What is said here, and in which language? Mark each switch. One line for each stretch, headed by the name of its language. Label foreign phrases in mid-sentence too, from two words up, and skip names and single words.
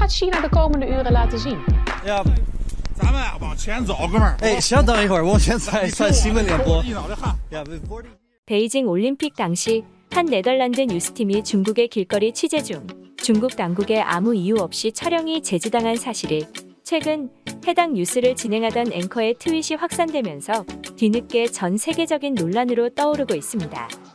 Dutch: gaat China de komende uren laten zien? Ja，
Chinese: 咱们往前走，哥们儿。哎，稍等一会儿，我先算新闻联播。
Korean: 야, 베이징 올림픽 당시 한 네덜란드 뉴스팀이 중국의 길거리 취재 중 중국 당국의 아무 이유 없이 촬영이 제지당한 사실이 최근 해당 뉴스를 진행하던 앵커의 트윗이 확산되면서 뒤늦게 전 세계적인 논란으로 떠오르고 있습니다.